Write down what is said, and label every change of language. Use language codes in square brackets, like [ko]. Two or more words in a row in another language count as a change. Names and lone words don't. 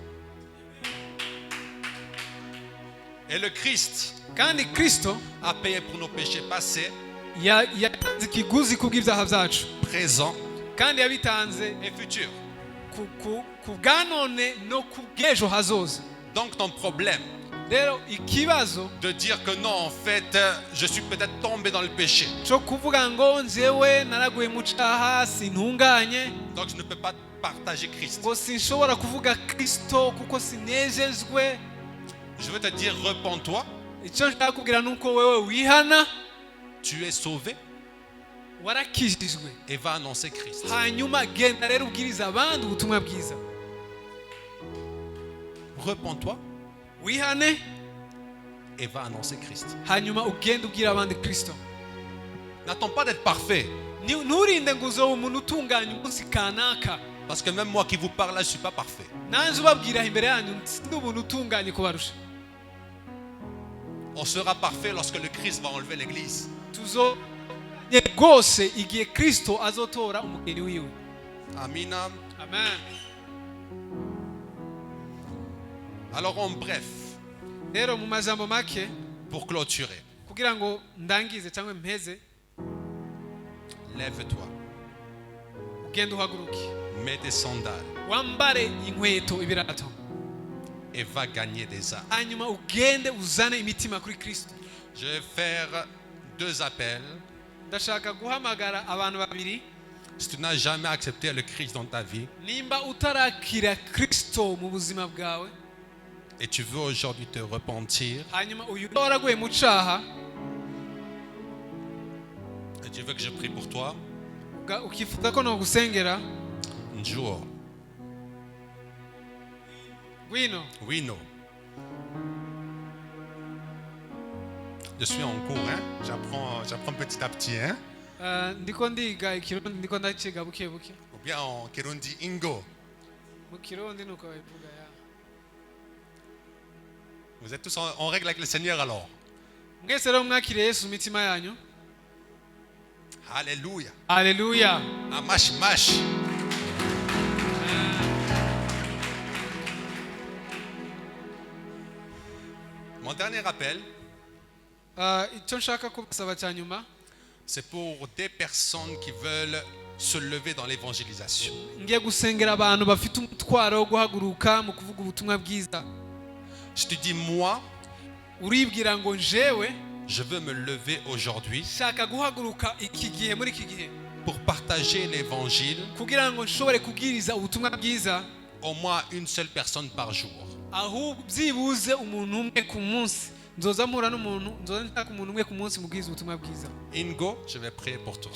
[fr] Et le Christ [rn] Kandi Kristo [fr] a payé pour nos péchés passés, [rn] yatanze ikiguzi kubw'ibyaha byacu, [fr] présents [rn] kandi yabitanze [fr] et futurs. [rn] ku bwa none no ku bw'ejo hazoza. [fr] Donc ton problème [rn] Rero ikibazo [fr] de dire que non, en fait, je suis peut-être tombé dans le péché, [rn] cyo kuvuga ngo njyewe naraguye mu cyaha sintunganye, [fr] donc je ne peux pas partager Christ. [rn] ngo sinshobora kuvuga Kristo kuko sinejejwe. [fr] Je veux te dire, repens-toi, [rn] Icyo nshaka kubwira ni uko wewe wihana, [fr] tu es sauvé [rn] warakijijwe, [fr] et va annoncer Christ. [rn] hanyuma genda rero ubwiriza abandi ubutumwa bwiza. [fr] Repens-toi [rn] Wihane [fr] et va annoncer Christ. [rn] hanyuma ugenda ubwira abandi Kristo. [fr] N'attends pas d'être parfait, [rn] Nturinde ngo uzobe umuntu utunganye umunsi kanaka. [fr] parce que même moi qui vous parle là, je ne suis pas parfait. [rn] Nanjye ubabwira imbere yanyu ndi umuntu utunganye kubarusha. [fr] On sera parfait lorsque le Christ va enlever l'église. [rn] Tuzonye rwose igihe Kristo azotora umugeni wiwe. Amina. [fr] Amen. Alors en bref, [rn] Rero mu majambo make [fr] pour clôturer, [rn] kugira ngo ndangize cyangwa mpeze, [fr] lève-toi, [rn] ugenda uhaguruke, [fr] mets tes sandales [rn] wambare inkweto, ibirato, [fr] et va gagner des âmes. [rn] hanyuma ugende uzane imitima kuri Kristo. [fr] Je vais faire 2 appels. [rn] Ndashaka guhamagara abantu babiri. [fr] Si tu n'as jamais accepté le Christ dans ta vie [rn] Nimba utarakira Kristo mu buzima bwawe, [fr] et tu veux aujourd'hui te repentir, [rn] hanyuma uyu waraguye mu cyaha, [fr] et tu veux que je prie pour toi, [rn] ukifuza ko nogusengera [sw] Njoo. [rn] ngwino. [fr] Oui, non. Je suis en cours, hein? J'apprends petit à petit, hein? [rn] Ndiko ndiga ikirundi, ndiko ndaciga buke buke. [fr] Ou bien en Kirundi Ingo. [rn] Mu kirundi nuko bivuga ya. [fr] Vous êtes tous en règle avec le Seigneur alors? [rn] Mwese rero mwakiriye Yesu mitima yanyu. [fr] Alléluia. [rn] Haleluya. [fr] Amash mash. Mon dernier appel, [rn] Icyo nshaka kubasaba cya nyuma [fr] c'est pour des personnes qui veulent se lever dans l'évangélisation. [rn] ngiye gusengera abantu bafite umutwaro wo guhaguruka mu kuvuga ubutumwa bwiza. [fr] Je te dis, moi, [rn] Uribwira ngo njewe [fr] je veux me lever aujourd'hui [rn] shaka guhaguruka iki gihe muri iki gihe [fr] pour partager l'évangile [rn] kugira ngo nshobore kubwiriza ubutumwa bwiza [fr] au moins une seule personne par jour. [rn] ahubwo byibuze umuntu umwe ku munsi. Nzoza mpura n'umuntu, nzoza nshaka umuntu umwe ku munsi mubwiza ubutumwa bwiza. Ingo, [fr] je vais prier pour toi.